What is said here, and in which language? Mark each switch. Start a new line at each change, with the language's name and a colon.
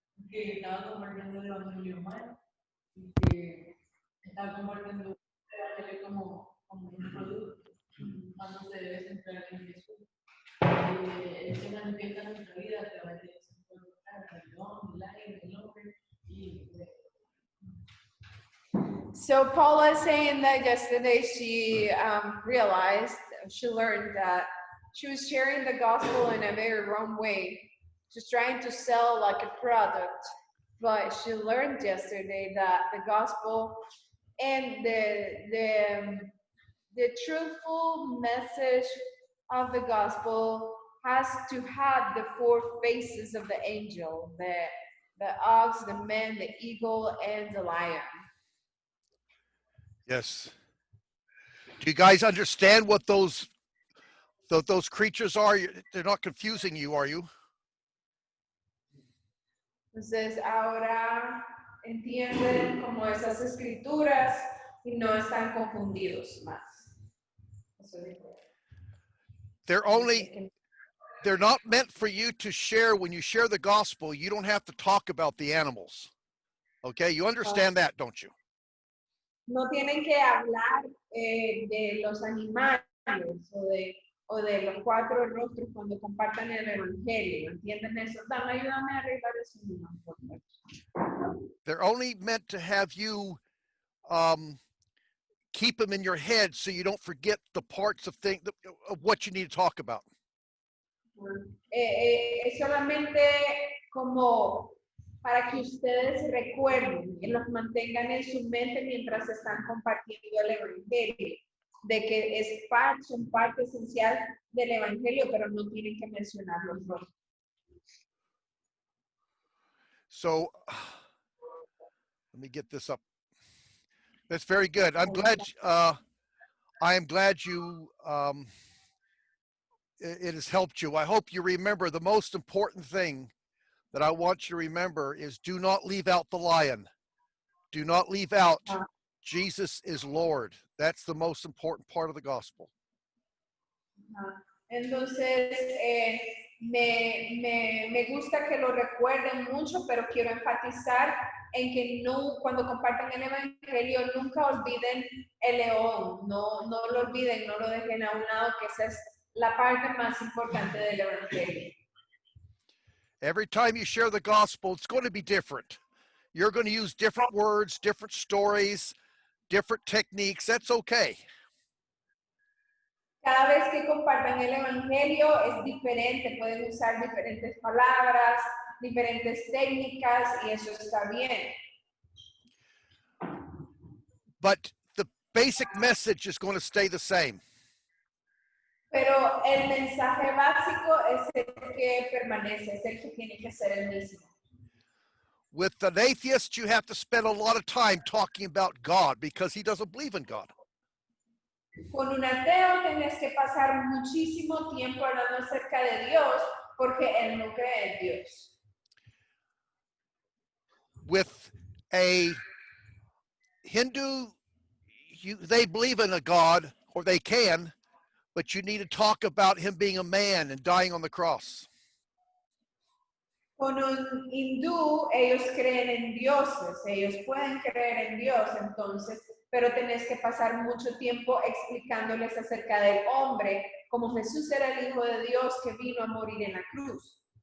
Spanish: Que estaba compartiendo el evangelio humano y que estaba compartiendo el evangelio como un producto, cuando se debe centrar en Jesús. Él se manifiesta en nuestra vida a través de ese perdón, el aire, el hombre y
English: So Paula is saying that yesterday she realized, she learned that she was sharing the gospel in a very wrong way. She's trying to sell like a product, but she learned yesterday that the gospel and the truthful message of the gospel has to have the four faces of the angel, the ox, the man, the eagle, and the lion. Yes. Do you guys understand what those creatures are? They're not confusing you, are you?
Spanish: Entonces ahora entienden como esas escrituras y no están confundidos más.
English: They're not meant for you to share. When you share the gospel, you don't have to talk about the animals. Okay, you understand that, don't you?
Spanish: No tienen que hablar de los animales o de los cuatro rostros cuando compartan el evangelio. ¿Entienden eso? Dame, ayúdame a arreglar eso.
English: They're only meant to have you keep them in your head so you don't forget the parts of what you need to talk about.
Spanish: Es solamente como para que ustedes recuerden y los mantengan en su mente mientras están compartiendo el evangelio, de que son parte esencial del evangelio, pero no tienen que mencionar los dos.
English: So let me get this up. That's very good. I'm glad. I am glad you. It has helped you. I hope you remember the most important thing that I want you to remember is do not leave out the lion. Do not leave out Jesus is Lord. That's the most important part of the gospel.
Spanish: Entonces, me gusta que lo recuerden mucho, pero quiero enfatizar en que no, cuando compartan el evangelio, nunca olviden el león, no lo olviden, no lo dejen a un lado, que esa es la parte más importante del evangelio.
English: Every time you share the gospel, it's going to be different. You're going to use different words, different stories, different techniques. That's okay.
Spanish: Cada vez que compartan el evangelio es diferente, pueden usar diferentes palabras, diferentes técnicas y eso está bien.
English: But the basic message is going to stay the same.
Spanish: Pero el mensaje básico es el que permanece, es el que tiene que ser el mismo.
English: With an atheist, you have to spend a lot of time talking about God because he doesn't believe in God.
Spanish: Con un ateo tienes que pasar muchísimo tiempo hablando acerca de Dios porque él no cree en Dios.
English: With a Hindu, they believe in a God, or they can, but you need to talk about him being a man and dying on the cross.
Spanish: Con un hindú, ellos creen en dioses, ellos pueden creer en Dios, entonces, pero tenés que pasar mucho tiempo explicándoles acerca del hombre, como Jesús era el Hijo de Dios que vino a morir en la cruz.